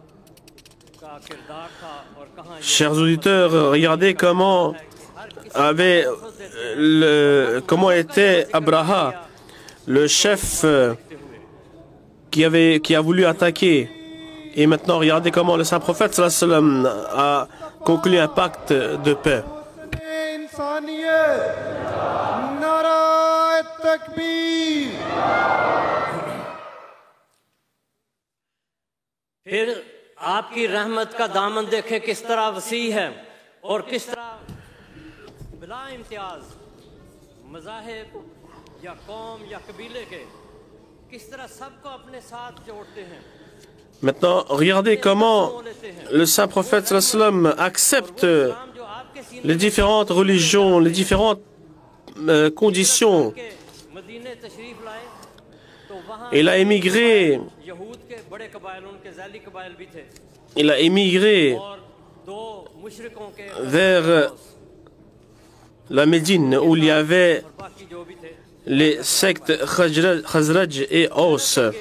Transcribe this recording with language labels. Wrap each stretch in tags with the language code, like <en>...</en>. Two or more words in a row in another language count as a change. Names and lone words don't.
<fr>Chers auditeurs, regardez comment était Abraha, le chef qui a voulu attaquer. Et maintenant, regardez comment le Saint-Prophète</fr> <ar>صلى الله عليه وسلم</ar> <fr>a conclu un pacte de paix.</fr> <ur>پھر آپ کی رحمت کا دامن دیکھیں کس طرح وسیع ہے اور کس طرح بلا امتیاز مذاہب یا قوم یا قبیلے کے کس طرح سب کو اپنے ساتھ جوڑتے ہیں.</ur> <fr>Maintenant, regardez comment le Saint-Prophète</fr> <ar>صلى الله عليه وسلم</ar> <fr>accepte les différentes religions, les différentes conditions. Il a émigré. Il a émigré vers la Médine où il y avait les sectes Khazraj et Aus.</fr>